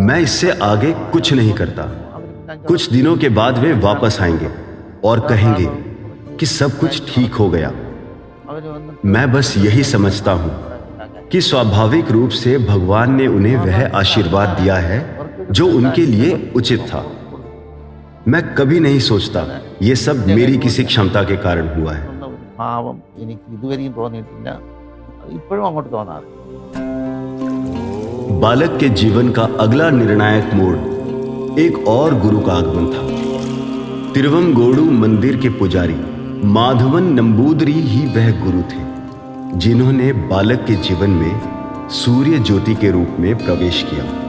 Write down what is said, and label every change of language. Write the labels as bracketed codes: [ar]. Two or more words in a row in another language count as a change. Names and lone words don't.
[hi] मैं इससे आगे कुछ नहीं करता। कुछ दिनों के बाद वे वापस आएंगे और कहेंगे कि सब कुछ ठीक हो गया। मैं बस यही समझता हूं कि स्वाभाविक रूप से भगवान ने उन्हें वह आशीर्वाद दिया है जो उनके लिए उचित था। मैं कभी नहीं सोचता ये सब मेरी किसी क्षमता के कारण हुआ है। [ml] പാവം എനിക്ക് ഇതുവരെയും തോന്നിയിട്ടില്ല, ഇപ്പോഴും അങ്ങോട്ട് തോന്നാറില്ല। [hi] बालक के जीवन का अगला निर्णायक मोड़ एक और गुरु का आगमन था। तिरुवंगोडु मंदिर के पुजारी माधवन नंबूदरी ही वह गुरु थे जिन्होंने बालक के जीवन में सूर्य ज्योति के रूप में प्रवेश किया।